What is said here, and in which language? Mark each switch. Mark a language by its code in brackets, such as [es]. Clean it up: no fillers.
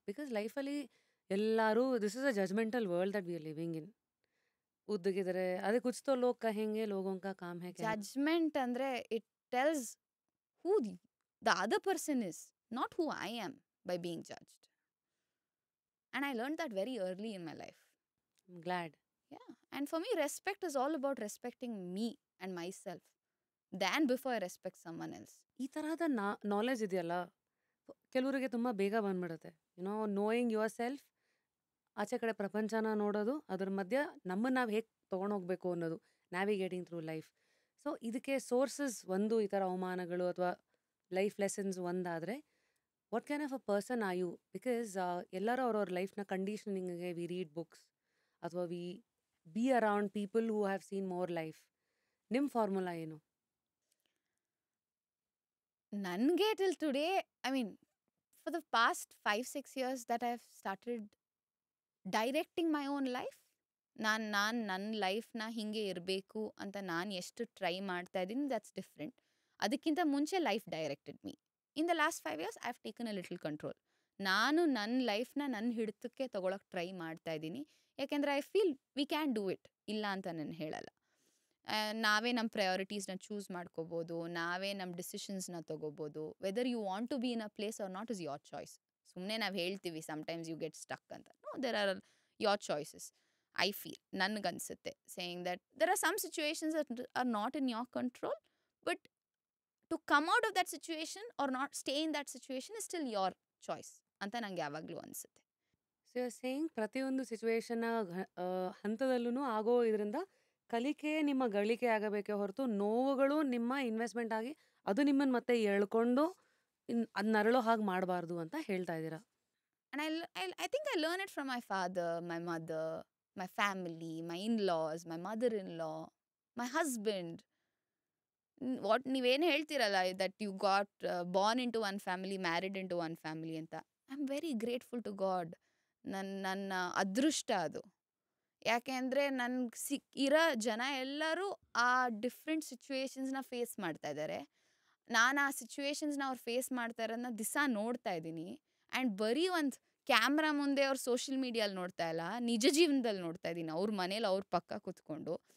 [en] because [kn] ಲೈಫಲ್ಲಿ ಎಲ್ಲರೂ [en] This is a judgemental world that we are living in. [kn] ಉದ್ದಗಿದ್ರೆ ಅದೇ [hi] ಕುछ तो लोग कहेंगे लोगों का काम है कहना. [en] judgement [kn] ಅಂದ್ರೆ [en] It tells who the other person is, not who I am by being judged. And I learn that very early in my life. I'm glad. Yeah. And for me, respect is all about respecting me and myself than before I respect someone else. [kn] ಈ ತರಹದ knowledge ಇದೆಯಲ್ಲ ಕೆಲವರಿಗೆ ತುಂಬಾ ಬೇಗ ಬಂದ್ಬಿಡುತ್ತೆ. [en] knowing yourself, [kn] ಆಚೆ ಕಡೆ ಪ್ರಪಂಚನ ನೋಡೋದು, ಅದ್ರ ಮಧ್ಯ ನಮ್ಮನ್ನ ನಾವು ಹೇಗೆ ತೊಗೊಂಡೋಗ್ಬೇಕು ಅನ್ನೋದು, [en] Navigating through life. [kn] ಸೊ ಇದಕ್ಕೆ ಸೋರ್ಸಸ್ ಒಂದು ಈ ಥರ ಅವಮಾನಗಳು ಅಥವಾ ಲೈಫ್ ಲೆಸನ್ಸ್ ಒಂದಾದರೆ [en] What kind of a person are you? Because [kn] ಎಲ್ಲರೂ ಅವ್ರವ್ರ ಲೈಫ್ನ ಕಂಡೀಷನಿಂಗ್ಗೆ [en] We read books ಅಥವಾ we be around people who have seen more life. [kn] ನಿಮ್ಮ ಫಾರ್ಮುಲಾ ಏನು? Nange [en] till today, I mean, for the past 5-6 years that I've started directing my own life, [kn] ನನ್ನ ಲೈಫ್ನ ಹಿಂಗೆ ಇರಬೇಕು ಅಂತ ನಾನು ಎಷ್ಟು ಟ್ರೈ ಮಾಡ್ತಾ ಇದ್ದೀನಿ, [en] That's different. [kn] ಅದಕ್ಕಿಂತ ಮುಂಚೆ [en] Life directed me. In the last 5 years I have taken a little control. [kn] ನಾನು ನನ್ನ ಲೈಫ್ನ ನನ್ನ ಹಿಡಿತಕ್ಕೆ ತೊಗೊಳಕ್ಕೆ ಟ್ರೈ ಮಾಡ್ತಾ ಇದ್ದೀನಿ. ಯಾಕೆಂದರೆ [en] I feel we can do it, [kn] ಇಲ್ಲ ಅಂತ ನಾನು ಹೇಳಲ್ಲ. ನಾವೇ ನಮ್ಮ ಪ್ರಯಾರಿಟೀಸ್ನ ಚೂಸ್ ಮಾಡ್ಕೋಬೋದು, ನಾವೇ ನಮ್ಮ ಡಿಸಿಷನ್ಸ್ನ ತೊಗೋಬೋದು. [en] Whether you want to be in a place or not is your choice. [kn] ಸುಮ್ಮನೆ ನಾವು ಹೇಳ್ತೀವಿ [en] Sometimes you get stuck ಅಂತ. No, there are your choices. I feel, [kn] ನನಗನ್ಸುತ್ತೆ, [en] saying that there are some situations that are not in your control, but to come out of that situation or not stay in that situation is still your choice [kn] ಅಂತ ನಂಗೆ ಯಾವಾಗಲೂ ಅನಿಸುತ್ತೆ. [en] so you are saying [kn] ಪ್ರತಿಯೊಂದು ಸಿಚುವೇಶನ್ನ ಹಂತದಲ್ಲೂ ಆಗೋ ಇದರಿಂದ ಕಲಿಕೆ ನಿಮ್ಮ ಗಳಿಕೆ ಆಗಬೇಕೇ ಹೊರತು ನೋವುಗಳು ನಿಮ್ಮ ಇನ್ವೆಸ್ಟ್ಮೆಂಟ್ ಆಗಿ ಅದು ನಿಮ್ಮನ್ನು ಮತ್ತೆ ಎಳ್ಕೊಂಡು ಅದು ನರಳೋ ಹಾಗೆ ಮಾಡಬಾರ್ದು ಅಂತ ಹೇಳ್ತಾ ಇದ್ದೀರಾ. [en] And I think I learned it from my father, my mother, my family, my in-laws, my mother-in-law, my husband. What [kn] ನೀವೇನು ಹೇಳ್ತೀರಲ್ಲ, [en] that you got born into one family, married into one family ಅಂತ. I'm very grateful to God. [kn] ನನ್ನ ಅದೃಷ್ಟ ಅದು. ಯಾಕೆ ಅಂದರೆ ನನಗೆ ಇರೋ ಜನ ಎಲ್ಲರೂ ಆ ಡಿಫ್ರೆಂಟ್ ಸಿಚುವೇಶನ್ಸ್ನ ಫೇಸ್ ಮಾಡ್ತಾ ಇದ್ದಾರೆ. ನಾನು ಆ ಸಿಚುವೇಶನ್ಸ್ನ ಅವ್ರು ಫೇಸ್ ಮಾಡ್ತಾ ಇರೋದನ್ನ ದಿವಸ ನೋಡ್ತಾ ಇದ್ದೀನಿ. ಆ್ಯಂಡ್ ಬರೀ ಒಂದು ಕ್ಯಾಮ್ರಾ ಮುಂದೆ ಅವ್ರು ಸೋಷಿಯಲ್ ಮೀಡಿಯಲ್ಲಿ ನೋಡ್ತಾ ಇಲ್ಲ, ನಿಜ ಜೀವನದಲ್ಲಿ ನೋಡ್ತಾ ಇದ್ದೀನಿ, ಅವ್ರ ಮನೇಲಿ ಅವ್ರ ಪಕ್ಕ ಕೂತ್ಕೊಂಡು.